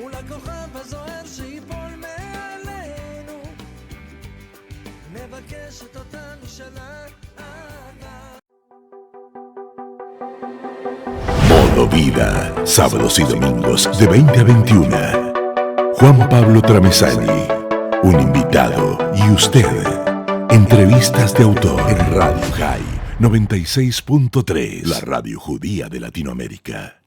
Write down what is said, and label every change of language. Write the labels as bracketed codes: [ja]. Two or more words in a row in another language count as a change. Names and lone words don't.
[he] הכוכב הזוהר שיפול מעלינו, מבקשת אותה משנה אהבה. [es] Modo Vida, sábados y domingos de 20 a 21. Juan Pablo Tramesani, un invitado y usted. Entrevistas de autor en Radio High 96.3, la radio judía de Latinoamérica.